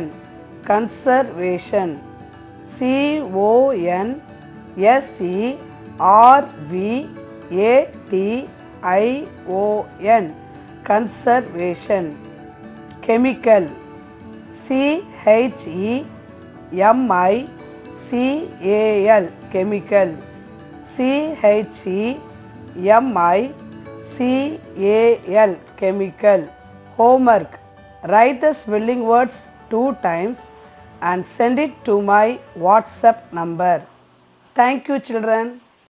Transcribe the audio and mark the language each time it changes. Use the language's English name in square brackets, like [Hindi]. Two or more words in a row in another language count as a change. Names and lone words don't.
[English] Conservation. C-O-N-S-E-R-V-A-T-I-O-N. Conservation. Chemical. C-H-E-M-I-C-A-L. Chemical. C-H-E-M-I-C-A-L. Chemical. Homework. Write the spelling words 2 times and send it to my WhatsApp number. Thank you, children.